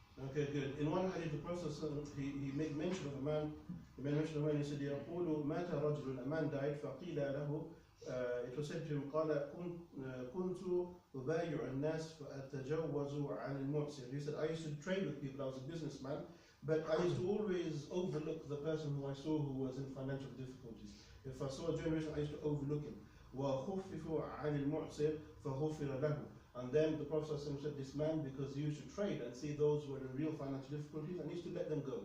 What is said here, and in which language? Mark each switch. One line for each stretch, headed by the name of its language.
English: Okay, good. In one hadith, the Prophet he made mention of a man. He made mention of a man. He said,
Arabic: "يقول مات رجل."
English: A man died.
Arabic: فقيل له.
English: It was said to him,
Arabic: قال كنت أبايع الناس فأتجوز عن المعسر.
English: He said, I used to trade with people. I was a businessman, but I used to always overlook the person who I saw who was in financial difficulties. If I saw a generation, I used to overlook him.
Arabic: وخفف عن المعسر فغفر له.
English: And then the Prophet said, this man, because he used to trade and see those who were in real financial difficulties, and he used to let them go.